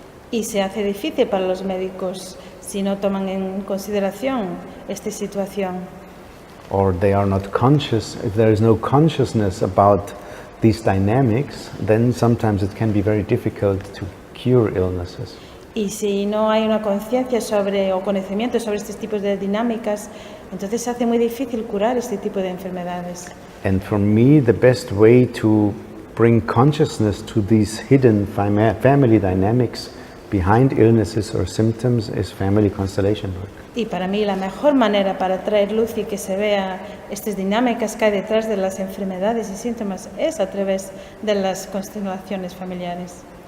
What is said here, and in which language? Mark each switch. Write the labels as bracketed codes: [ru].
[es] Y se hace difícil para los médicos si no toman en consideración esta situación. [en] Or they are not conscious. If there is no consciousness about these dynamics, then sometimes it can be very difficult to cure illnesses. [es] Y si no hay una conciencia sobre o conocimiento sobre estos tipos de dinámicas, entonces se hace muy difícil curar este tipo de enfermedades. [en] And for me, the best way to bring consciousness to these hidden family dynamics behind illnesses or symptoms is family constellation work. [es] Y para mí la mejor manera para traer luz y que se vea estas dinámicas que hay detrás de las enfermedades y síntomas es a través de las constelaciones familiares.